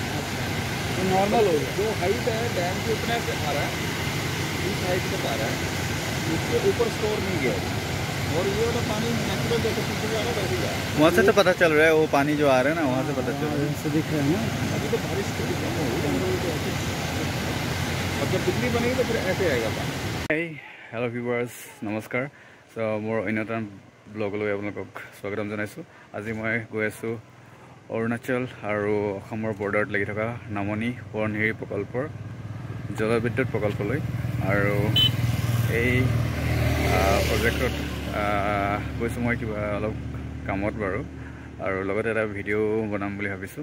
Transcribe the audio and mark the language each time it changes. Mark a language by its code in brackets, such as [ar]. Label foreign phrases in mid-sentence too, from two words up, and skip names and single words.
[hi] तो नॉर्मल हो जो हाइट है डैम के उतने से आ रहा है, इस हाइट तक आ रहा है, उसके ऊपर स्टोर नहीं गया और ये वाला पानी नेचुरल जैसे पीछे जा रहा है वैसे जा रहा है। वहाँ से तो पता चल रहा है वो पानी जो आ रहा है ना, वहाँ से पता चल रहा है, से दिख रहा है ना। अभी तो बारिश कम हो और जब बिजली बनेगी तो फिर ऐसे आएगा पानी। [en] hello viewers [as] নমস্কাৰ। সো মোৰ অন্যতম ব্লগলৈ আপোনালোকক স্বাগতম জনাইছোঁ। আজি মই গৈ আছোঁ অৰুণাচল আৰু অসমৰ বৰ্ডাৰত লাগি থকা নামনি সোৱণশিৰি প্ৰকল্পৰ জলবিদ্যুৎ প্ৰকল্পলৈ। আৰু এই প্ৰজেক্টত গৈছোঁ মই কিবা অলপ কামত বাৰু, আৰু লগতে এটা ভিডিঅ' বনাম বুলি ভাবিছোঁ।